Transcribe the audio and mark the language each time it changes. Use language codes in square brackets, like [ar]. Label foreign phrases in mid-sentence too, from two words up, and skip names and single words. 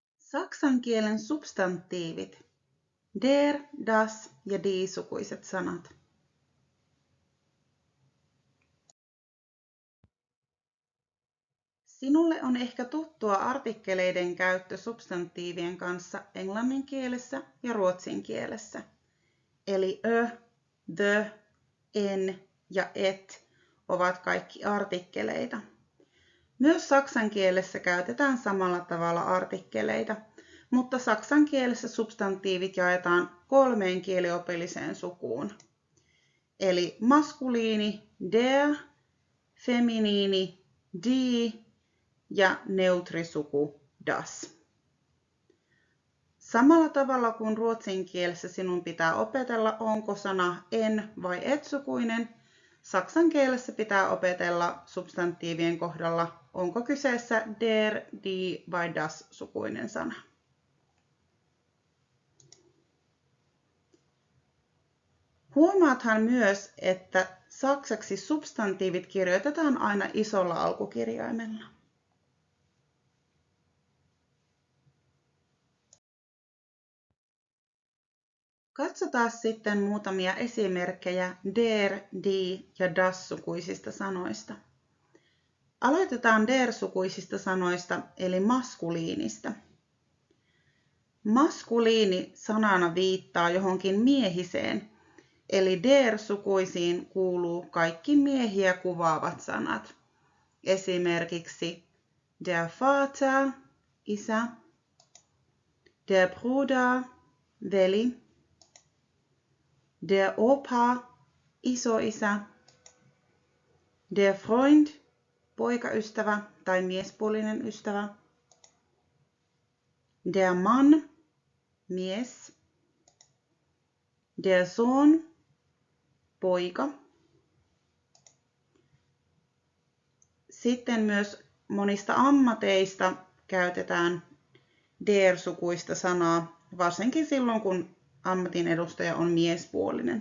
[fi] Saksan kielen substantiivit. [de] Der, das [fi] ja die-sukuiset sanat. Sinulle on ehkä tuttua artikkeleiden käyttö substantiivien kanssa englannin kielessä ja ruotsin kielessä. Eli the, en ja et ovat kaikki artikkeleita. Myös saksan kielessä käytetään samalla tavalla artikkeleita, mutta saksan kielessä substantiivit jaetaan 3 kieliopilliseen sukuun. Eli maskuliini der, feminiini die ja neutrisuku das. Samalla tavalla kuin ruotsin kielessä sinun pitää opetella, onko sana en vai et-sukuinen, saksan kielessä pitää opetella substantiivien kohdalla, onko kyseessä [de] der, die [fi] vai das-sukuinen sana. Huomaathan myös, että saksaksi substantiivit kirjoitetaan aina isolla alkukirjaimella. Katsotaan sitten muutamia esimerkkejä [de] der, die [fi] ja das-sukuisista sanoista. Aloitetaan der-sukuisista sanoista eli maskuliinista. Maskuliini sanana viittaa johonkin miehiseen, eli der-sukuisiin kuuluu kaikki miehiä kuvaavat sanat. [de] Esimerkiksi der Vater, isä, der Bruder, veli, der Opa, isoisä, der Freund, [fi] poikaystävä tai miespuolinen ystävä, [de] der Mann, mies, der Sohn, [fi] poika. Sitten myös monista ammateista käytetään der-sukuista sanaa, varsinkin silloin kun ammatin edustaja on miespuolinen.